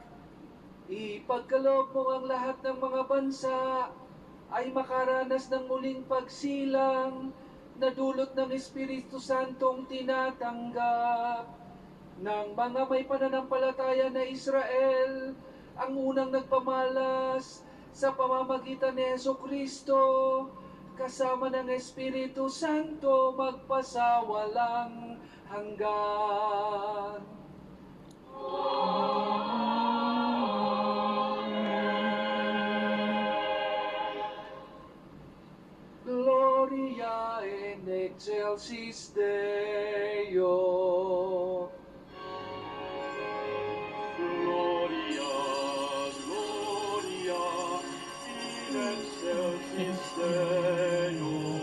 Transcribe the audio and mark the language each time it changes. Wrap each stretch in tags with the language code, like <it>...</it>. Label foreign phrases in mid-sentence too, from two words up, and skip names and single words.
<tl>Ipagkaloob mo ang lahat ng mga bansa ay makaranas ng muling pagsilang na dulot ng Espiritu Santong tinatanggap ng mga may pananampalataya na Israel, ang unang nagpamalas sa pamamagitan ni Jesucristo, kasama ng Espiritu Santo magpasawalang hanggan.</tl> <la>Gloria in excelsis Deo. Gloria, Gloria, in excelsis Deo.</la>